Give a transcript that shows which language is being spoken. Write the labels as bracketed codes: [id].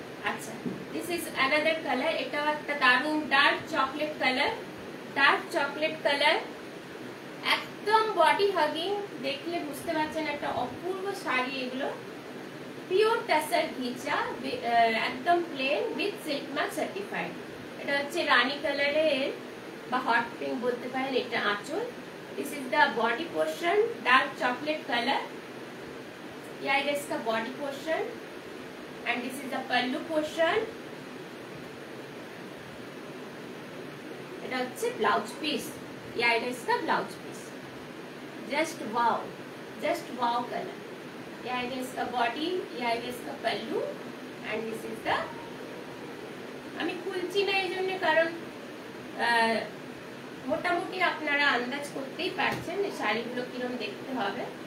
[bn] আচ্ছা, [en] this is another colour, [bn] এটাও একটা দারুণ dark chocolate colour, dark chocolate colour, একদম বডি হাগিং, দেখলে বুঝতে পারছেন একটা অপূর্ব শাড়ি। এগুলো পিওর টাসার ঘিচা, একদম plane with silk mark certified. এটা হচ্ছে রানী কালারের বা হট পিঙ্ক বলতে পারেন, এটা আঁচল। [en] this is the body portion, dark chocolate colour, [hi] ये आएगा इसका body portion [en] And this is the pallu portion. [bn] এটা হচ্ছে ব্লাউজ পিস, [hi] ये आएगा इसका blouse piece. Just wow colour, ये आएगा इसका बॉडी, ये आएगा इसका पल्लू एंड दिस इज द, [bn] আমি খুলছি না এই জন্য কারণ মোটামুটি আপনারা আন্দাজ করতেই পারছেন এই শাড়িগুলো কিরকম দেখতে হবে।